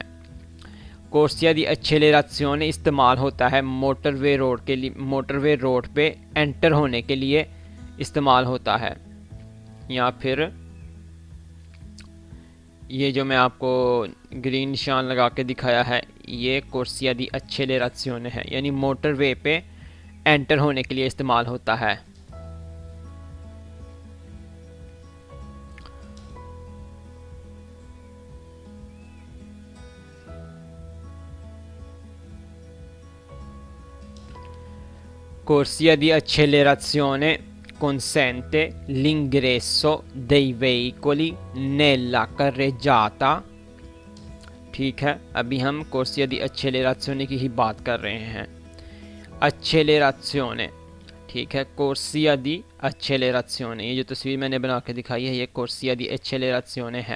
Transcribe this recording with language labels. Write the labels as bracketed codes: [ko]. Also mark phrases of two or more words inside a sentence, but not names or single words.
[it] corsia di accelerazione [ur] استعمال ہوتا ہے [en] motorway road [ur] کے لیے, [en] motorway road [ur] پے اینٹر ہونے کے لیے استعمال ہوتا ہے. یا پھر یہ جو میں آپ کو گرین نشان لگا کے دکھایا ہے یہ [it] corsia di accelerazione [ur] ہے، یعنی موٹروے پے اینٹر ہونے کے لیے استعمال ہوتا ہے. [it] Corsia di accelerazione consente l'ingresso dei veicoli nella carreggiata। [ur] ٹھیک ہے، ابھی ہم [it] corsia di accelerazione [ur] کی ہی بات کر رہے ہیں. एक्सेलरेशियोने, ٹھیک ہے, [it] corsia di accelerazione, [ur] یہ جو تصویر میں نے بنا کے دکھائی ہے یہ [it] corsia di accelerazione [ur] ہے.